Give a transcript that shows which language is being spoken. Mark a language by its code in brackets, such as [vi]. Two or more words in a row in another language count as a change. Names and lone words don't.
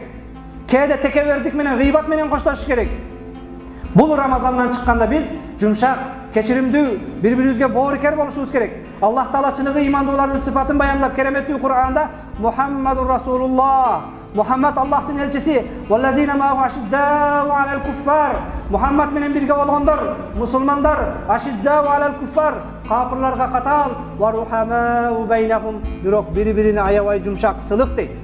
[ky] Кээде текебердик менен, гыйбат менен коштошуш керек. Бул Рамазандан чыкканда биз жумшак, кечиримдүү, бири-бирибизге боорукер болушубуз керек. Аллах Таала чыныгы ыймандуулардын сыфатын баяндап кереметтүү Кур'анда [ar] محمد رسول الله, [ky] Мухаммад Аллахтын элчиси, [ar] والذين معه أشداء على الكفار. [ky] Мухаммад менен бирге болгондор, мусулмандар, [ar] أشداء على الكفار, [ky] капырларга катал, [ar] ورحماء بينهم, [ky] бирок бири-бирине аябай жумшак, сылык дейт.